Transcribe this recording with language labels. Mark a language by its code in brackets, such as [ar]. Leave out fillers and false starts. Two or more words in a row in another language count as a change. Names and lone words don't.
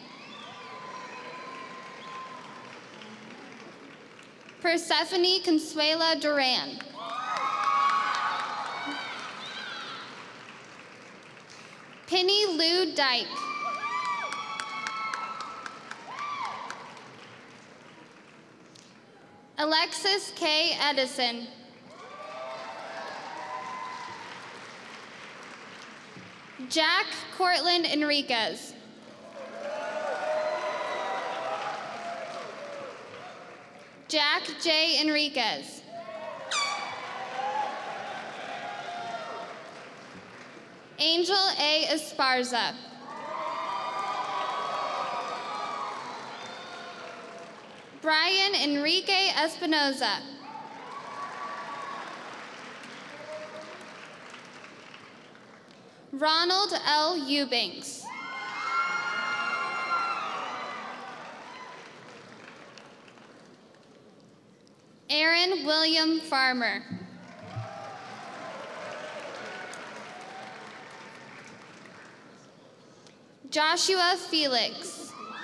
[en] Persephone Consuela Duran. Penny Lou Dyke. Alexis K. Edison. Jack Cortland Enriquez. Jack J. Enriquez. Angel A. Esparza. Brian Enrique Espinoza. Ronald L. Eubanks. Aaron William Farmer. Joshua Felix.